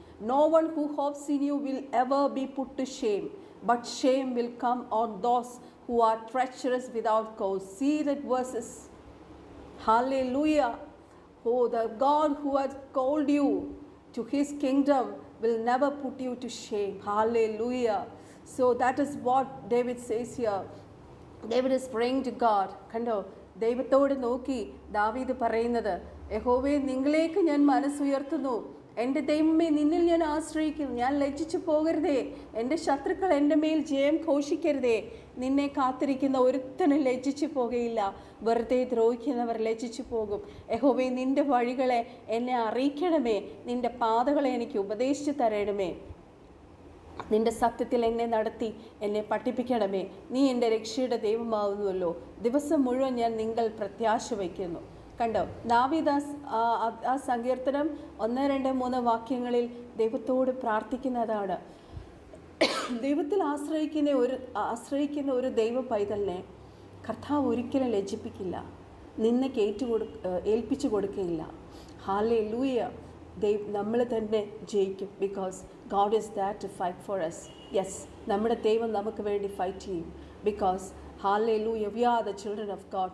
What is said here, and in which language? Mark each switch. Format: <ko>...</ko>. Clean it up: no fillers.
<en>No one who hopes in you will ever be put to shame, but shame will come on those who are treacherous without cause. See that verses. Hallelujah. Oh, the God who has called you to His kingdom will never put you to shame. Hallelujah. So that is what David says here. David is praying to God.</en> <ml>കണ്ടോ, ദൈവത്തോട് നോക്കി ദാവീദ് പറയുന്നത്, യഹോവേ, നിങ്ങളിലേക്ക് ഞാൻ മനസ്സുയർത്തുന്നു. എൻ്റെ ദൈവമേ, നിന്നിൽ ഞാൻ ആശ്രയിക്കുന്നു. ഞാൻ ലജ്ജിച്ചു പോകരുതേ. എൻ്റെ ശത്രുക്കൾ എൻ്റെ മേൽ ജയം ഘോഷിക്കരുതേ. നിന്നെ കാത്തിരിക്കുന്ന ഒരുത്തനും ലജ്ജിച്ചു പോകുകയില്ല. വെറുതെ ദ്രോഹിക്കുന്നവർ ലജ്ജിച്ചു പോകും. യഹോവേ, നിൻ്റെ വഴികളെ എന്നെ അറിയിക്കണമേ. നിൻ്റെ പാതകളെ എനിക്ക് ഉപദേശിച്ചു തരണമേ. നിൻ്റെ സത്യത്തിൽ എന്നെ നടത്തി എന്നെ പഠിപ്പിക്കണമേ. നീ എൻ്റെ രക്ഷയുടെ ദൈവമാവുന്നുവല്ലോ. ദിവസം മുഴുവൻ ഞാൻ നിങ്ങൾ പ്രത്യാശ വയ്ക്കുന്നു. കണ്ടോ, ദാവീദ് ആ സങ്കീർത്തനം 1, 2, 3 വാക്യങ്ങളിൽ ദൈവത്തോട് പ്രാർത്ഥിക്കുന്നതാണ്. ദൈവത്തിൽ ആശ്രയിക്കുന്ന ഒരു ദൈവ പൈതലിനെ കർത്താവ് ഒരിക്കലും ലജ്ജിപ്പിക്കില്ല, നിന്നയ്ക്ക് ഏൽപ്പിച്ചു കൊടുക്കുകയില്ല. ഹല്ലേലൂയ. നമ്മൾ തന്നെ ജയിക്കും.</ml> <en>Because God is that to fight for us.</en> <ml>Yes, നമ്മുടെ ദൈവം നമുക്ക് വേണ്ടി ഫൈറ്റ് ചെയ്യും.</ml> <en>Because hallelujah, we are the children of God.</en>